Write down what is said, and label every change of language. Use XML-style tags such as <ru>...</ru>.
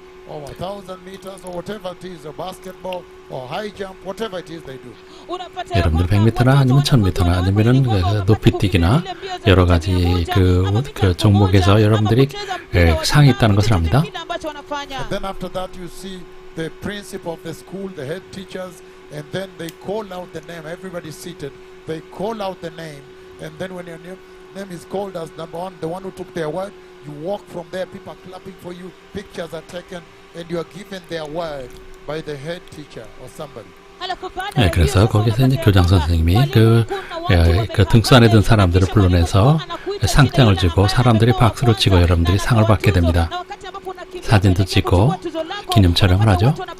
<en>or 1,000 meters or whatever it is, or basketball or high jump, whatever it is they do.</en> <ko>여러분들 100m나 아니면 1000m나 아니면은 높이뛰기나 여러 가지 그 종목에서 여러분들이 상이 있다는 것을 압니다.</ko> <en>And then after that you see the principal of the school, the head teachers, and then they call out the name. Everybody seated. They call out the name, and then when your name is called as number one, the one who took their word, you walk from there. People are clapping for you. Pictures are taken. And you are given their word by the head teacher or somebody.</en> <ko>네, 그래서 거기서 이제 교장 선생님이 그 등수 안에 든 사람들을 불러내서 상장을 주고 사람들이 박수를 치고 여러분들이 상을 받게 됩니다. 사진도 찍고 기념 촬영을 하죠.</ko>